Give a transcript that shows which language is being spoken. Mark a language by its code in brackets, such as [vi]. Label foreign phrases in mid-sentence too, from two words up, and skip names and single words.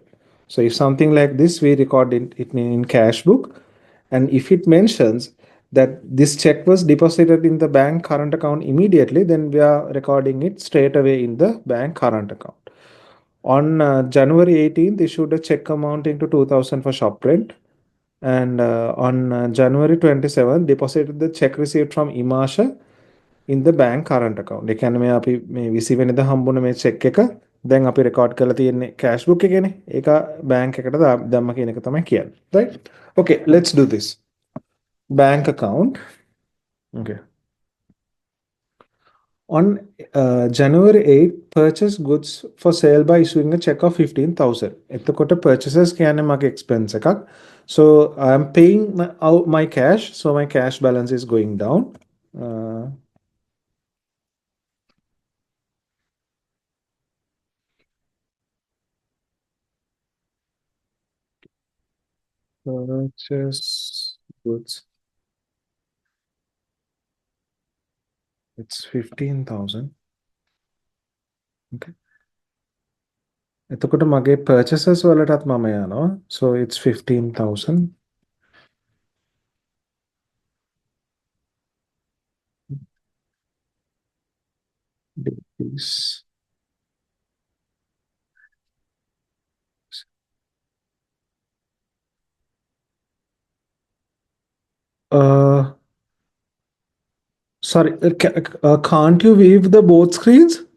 [en] So if something like this, we record it in cash book, and if it mentions that this check was deposited in the bank current account immediately, then we are recording it straight away in the bank current account. On January 18th, issued a check amounting to 2,000 for shop rent, and on January 27th, deposited the check received from Imasha in the bank current account. [si] ඒ කියන්නේ මේ අපි මේ 20 වෙනිදා හම්බුන මේ check එක දැන් අපි record කරලා තියෙන්නේ [en] cash book [si] එකේනේ. ඒක bank එකට දැම්ම කියන එක තමයි කියන්නේ. [en] Right? Okay, let's do this. Bank account. Okay. On January 8th, purchase goods for sale by issuing a check of 15,000. [si] එතකොට purchases කියන්නේ මගේ expense එකක්. [en] So I am paying out my cash. So my cash balance is going down. Purchase goods. It's 15,000. [si] Okay. එතකොට මගේ purchases වලටත් මම යනවා. [en] So it's 15,000. This. Sorry, can't you weave the both screens?